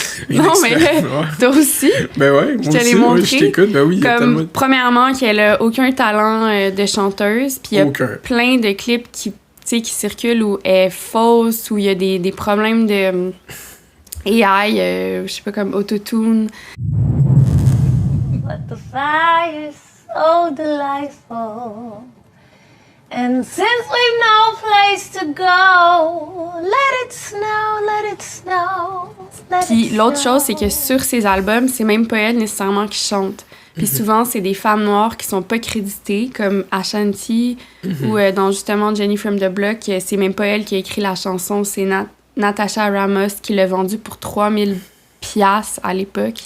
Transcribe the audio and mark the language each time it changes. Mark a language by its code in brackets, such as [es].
[fr] Non, mais toi aussi. Ben ouais, moi je te l'ai aussi, montré. Ouais, je t'écoute. Ben oui, il y a comme, tellement... Premièrement, qu'elle a aucun talent de chanteuse. Puis il y a plein de clips qui circulent où elle est fausse, où il y a des problèmes AI, je sais pas, comme autotune. [en] But the fire's so delightful. And since we've no place to go, let it snow, let it snow, let it [fr] Puis l'autre [en] snow. [fr] chose, c'est que sur ses albums, c'est même pas elle nécessairement qui chante. Puis souvent, c'est des femmes noires qui sont pas créditées, comme Ashanti, ou dans justement Jenny from the Block, c'est même pas elle qui a écrit la chanson, c'est Natasha Ramos qui l'a vendue pour 3000 piastres à l'époque.